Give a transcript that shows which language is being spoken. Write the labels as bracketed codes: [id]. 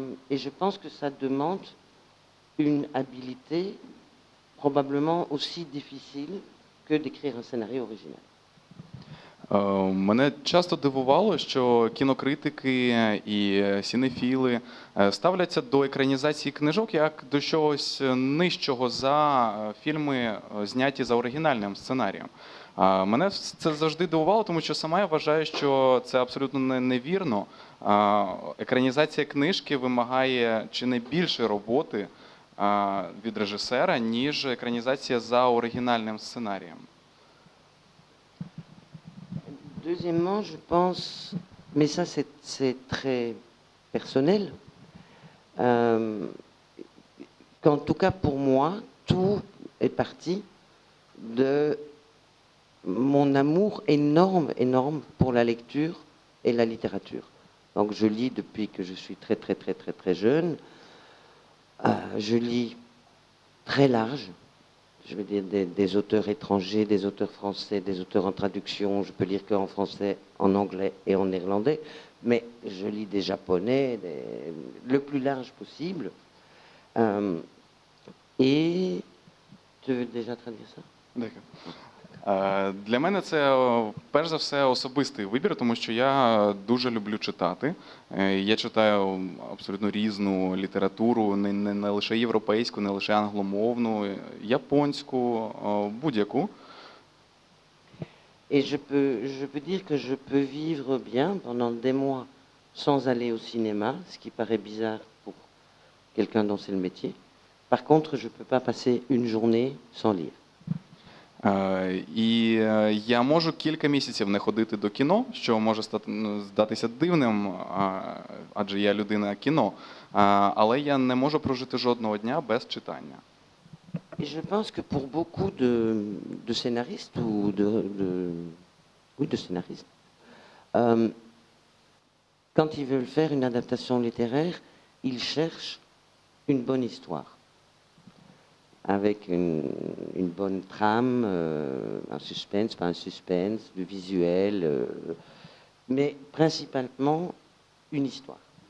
[fr] Et je pense que ça demande une habileté probablement aussi difficile que d'écrire un scénario original. [uk] Мене часто дивувало, що кінокритики і сінефіли ставляться до екранізації книжок як до чогось нижчого за фільми, зняті за оригінальним сценарієм. Мене це завжди дивувало, тому що сама я вважаю, що це абсолютно невірно. Екранізація книжки вимагає чи не більше роботи від режисера, ніж екранізація за оригінальним сценарієм. [fr] Deuxièmement, je pense, mais ça c'est très personnel, qu'en tout cas pour moi, tout est parti de mon amour énorme pour la lecture et la littérature. Donc je lis depuis que je suis très jeune. Je lis très large. Je veux dire des auteurs étrangers, des auteurs français, des auteurs en traduction. Je peux lire qu'en français, en anglais et en néerlandais. Mais je lis des japonais, le plus large possible. Et tu veux déjà traduire ça? [uk] Дякую. Для мене це, перш за все, особистий вибір, тому що я дуже люблю читати. Я читаю абсолютно різну літературу, не лише європейську, не лише англомовну, японську, будь-яку. [fr] Et je peux dire que je peux vivre bien pendant des mois sans aller au cinéma, ce qui paraît bizarre pour quelqu'un dont c'est le métier. Par contre, je ne peux pas passer une journée sans lire. [uk] І я можу кілька місяців не ходити до кіно, що може здатися дивним, адже я людина кіно, але я не можу прожити жодного дня без читання. [fr] Et je pense que pour beaucoup de scénaristes ou de scénaristes, quand ils veulent faire une adaptation littéraire, ils cherchent une bonne histoire, avec une bonne trame, un suspense, pas un suspense, du visuel, mais principalement une histoire.